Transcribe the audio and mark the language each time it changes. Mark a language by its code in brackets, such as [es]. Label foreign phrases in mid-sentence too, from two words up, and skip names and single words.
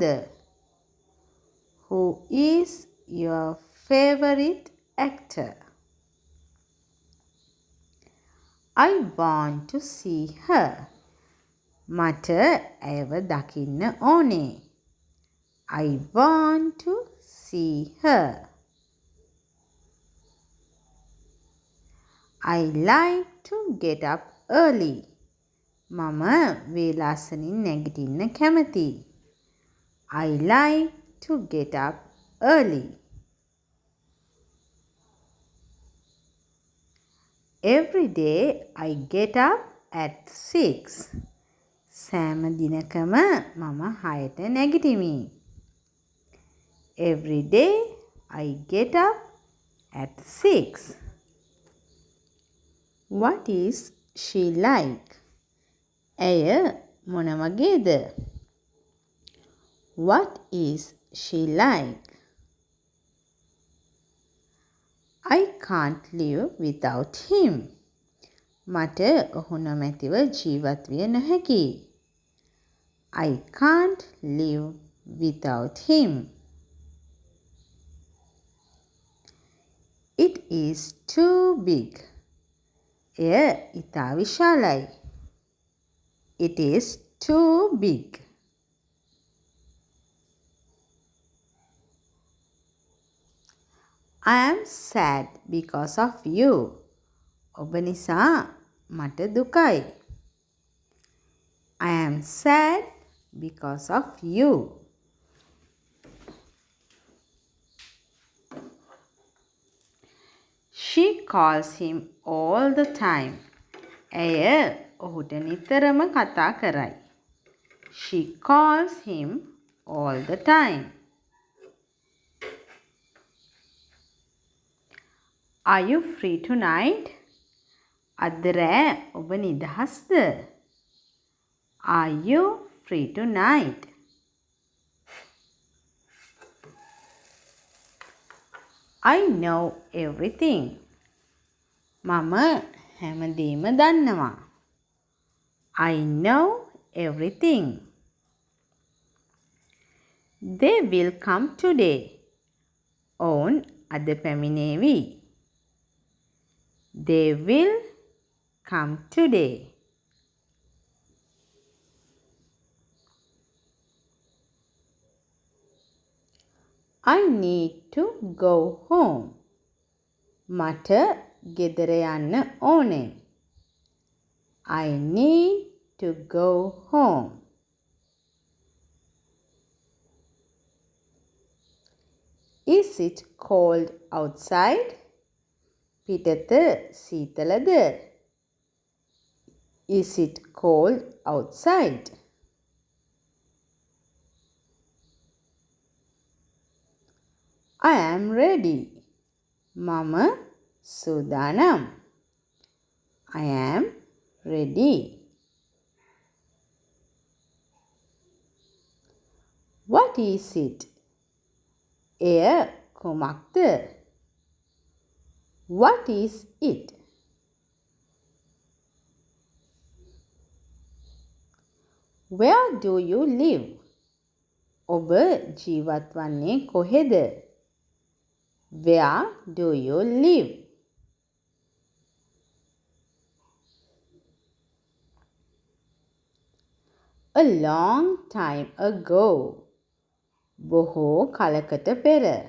[en] Who is your favorite actor? I want to see her. [si] මට ඇයව දකින්න ඕනේ. [en] I want to see her. I like to get up early. [si] මම වේලාසනින් නැගිටින්න කැමතියි. [en] I like to get up early. Every day I get up at 6. [si] සෑම දිනකම මම 6ට නැගිටිමි. [en] Every day I get up at 6. What is she like? [si] ඇය මොන වගේද? [en] What is she like? I can't live without him. [si] මට ඔහු නොමැතිව ජීවත් විය නොහැකි. [en] I can't live without him. It is too big. [si] එය ඉතා විශාලයි. [en] It is too big. I am sad because of you. [si] ඔබ නිසා මට දුකයි. [en] I am sad because of you. She calls him all the time. [si] ඇය ඔහුට නිතරම කතා කරයි. [en] She calls him all the time. Are you free tonight? [si] අද රෑ ඔබ නිදහස්ද? [en] Are you free tonight? I know everything. [si] මම හැමදේම දන්නවා. [en] I know everything. They will come today. [si] ඔවුන් අද පැමිණේවි. [en] They will come today. I need to go home. [si] මට ගෙදර යන්න ඕනේ. [en] I need to go home. Is it cold outside? [si] පිටත සීතලද? [en] Is it cold outside? I am ready. [si] මම සූදානම්. [en] I am ready. What is it? [si] එය කුමක්ද? [en] What is it? Where do you live? [si] ඔබ ජීවත් වන්නේ කොහෙද? [en] Where do you live? A long time ago. [si] බොහෝ කලකට පෙර.